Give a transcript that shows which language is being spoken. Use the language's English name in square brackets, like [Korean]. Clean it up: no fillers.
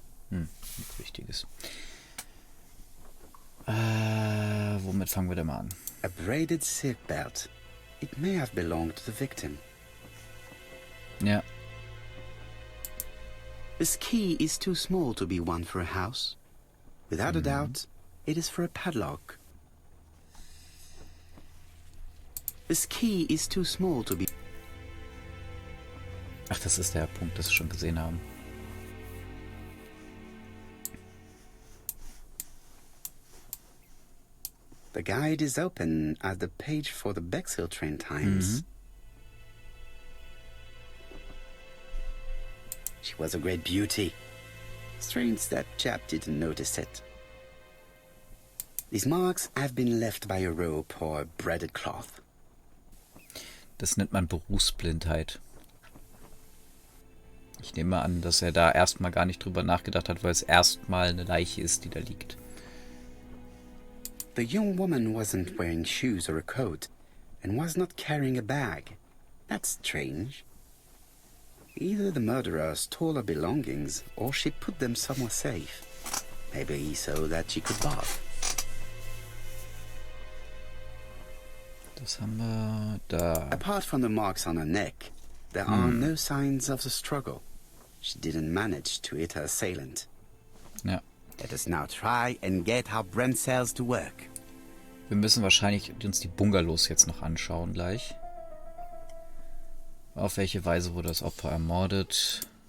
[German] Nichts Wichtiges. Womit fangen wir denn mal an? [English] A braided silk belt. It may have belonged to the victim. [German] Ja. [English] This key is too small to be one for a house. Without a doubt, it is for a padlock. This key is too small to be... [German] Ach, das ist der Punkt, das wir schon gesehen haben. [English] The guide is open at the page for the Bexhill train times. She was a great beauty. Strange that Japp didn't notice it. These marks have been left by a rope or a braided cloth. [German] Das nennt man Berufsblindheit. Ich nehme an, dass er da erstmal gar nicht drüber nachgedacht hat, weil es erstmal eine Leiche ist, die da liegt. [English] The young woman wasn't wearing shoes or a coat, and was not carrying a bag. That's strange. Either the murderer stole her belongings, or she put them somewhere safe. Maybe so that she could bath. [German] Das haben wir da. [English] Apart from the marks on her neck, there are no signs of the struggle. She didn't manage to hit her assailant. [German] Ja. [English] Let us now try and get our brain cells to work. [German] Wir müssen wahrscheinlich uns die Bungalows jetzt noch anschauen gleich. Auf welche Weise wurde das Opfer ermordet?